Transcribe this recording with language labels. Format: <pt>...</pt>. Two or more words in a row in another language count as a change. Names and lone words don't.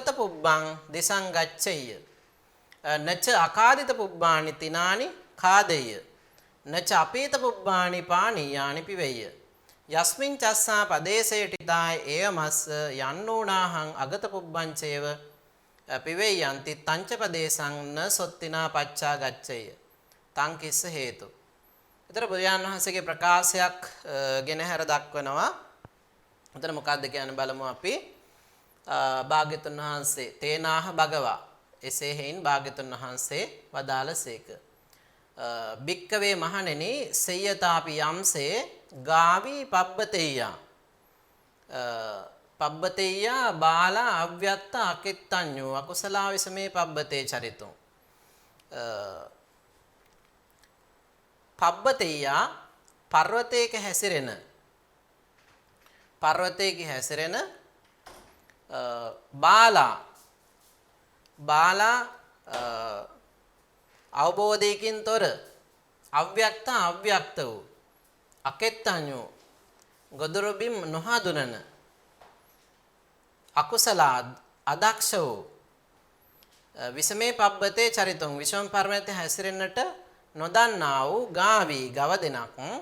<pi>පුබ්බං දිසං ගච්ඡෙය්‍ය නච අකාදිත පුබ්බාණි තිනානි කාදෙය්‍ය නච අපීත පුබ්බාණි පානීයානි පිවෙය්‍ය යස්මින් චස්සා පදේසේටිතාය ඒවමස්ස යන්නෝනාහං අගත පුබ්බංචේව පිවෙය්‍යන්ති තංච පදේසං න සොත්තිනා පච්චා ගච්ඡෙය්‍ය තං කිස්ස හේතු.</pi> <si>ඊතර බුදුන් වහන්සේගේ ප්‍රකාශයක් ගෙනහැර දක්වනවා. ඊතර මොකක්ද කියන්නේ බලමු අපි. භාග්‍යතුන් වහන්සේ</si> <pi>තේනාහ භගවා</pi> <si>එසේ හේයින් භාග්‍යතුන් වහන්සේ වදාළසේක.</si> <pi>භික්කවේ මහණෙනි සේයතාපි යම්සේ ගාවී පබ්බතෙය්‍යා බාලා අව්‍යත්ත අකිත්තඤ්ඤෝ අකුසලා විසමේ පබ්බතේ චරිතුං.</pi> <si>පබ්බතෙය්‍යා පර්වතයක හැසිරෙන බාලා අවබෝධයකින් තොර අව්‍යක්ත වූ අකෙත්තඤ්ඤෝ ගොදුරුබිම් නොහඳුනන අදක්ෂ වූ</si> <pi>විසමේ පබ්බතේ චරිතුං</pi> <si>විෂම පරමතේ හැසිරෙන්නට නොදන්නා වූ ගාවි ගව දෙනක්</si>